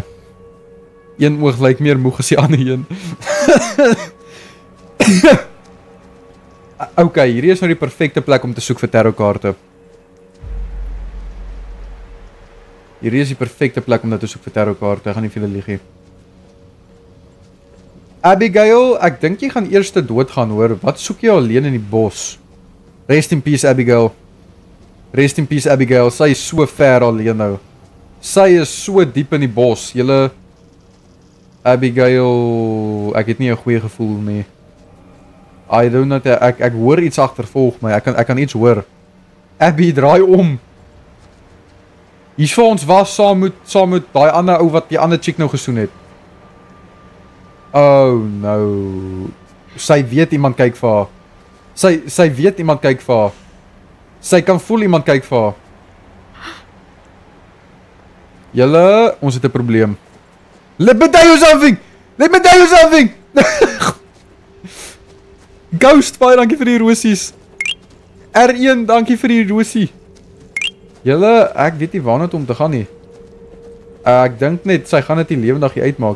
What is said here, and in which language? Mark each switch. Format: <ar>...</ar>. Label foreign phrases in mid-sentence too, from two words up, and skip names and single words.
<af>Een oog lyk meer moeg as die ander een. Okay, hierdie is nou die perfekte plek om te soek vir tarotkaarte. Hierdie is die perfekte plek om nou te soek vir tarotkaarte. Ek gaan nie vir julle lieg nie. Abigail, ek dink jy gaan eers te dood gaan hoor. Wat soek jy alleen in die bos?</af> <en>Rest in peace Abigail. Rest in peace Abigail.</en> <af>Sy is so ver alleen nou. Sy is so diep in die bos. Julle Abigail, ek het nie 'n goeie gevoel nie.</af> <en>I don't know,</en> <af>ek hoor iets agtervolg my. Ek kan iets hoor. Abby, draai om. Hier's vir ons was saam met daai ander ou wat die ander chick nou gesoen het. Oh no. Sy weet iemand kyk vir haar. Sy weet iemand kyk vir haar. Sy kan voel iemand kyk vir haar. Julle, ons het 'n probleem.</af> <en>Let me tell you something! Let me tell you something!</en> <af>Ghost, baie dankie vir die rosies. R1, dankie vir die rosie. Julle, ek weet nie waarna toe om te gaan nie. Ek dink net sy gaan dit nie lewendig uitmaak.</af>